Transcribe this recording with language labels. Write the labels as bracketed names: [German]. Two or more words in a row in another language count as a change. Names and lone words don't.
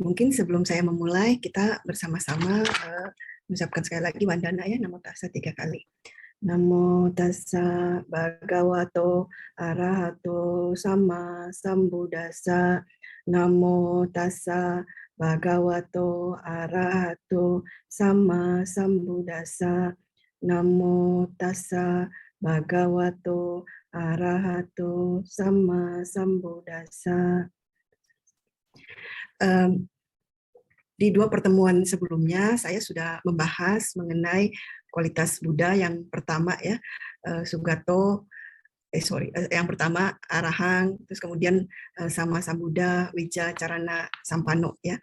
[Indonesian] Mungkin sebelum saya memulai, kita bersama-sama mengucapkan sekali lagi Wandana ya, Namo Tassa 3 kali. [Pali] Namo Tassa Bhagavato Arahato Sama Sambuddhassa. Namo Tassa Bhagavato Arahato Sama Sambuddhassa. Namo Tassa Bhagavato Arahato Sama Sambuddhassa. [Indonesian] Di 2 pertemuan sebelumnya saya sudah membahas mengenai kualitas Buddha yang pertama ya, Sugato, yang pertama Arahang, terus kemudian [Pali] Sama Sambuddha, Wija, Carana, Sampano [Indonesian] ya.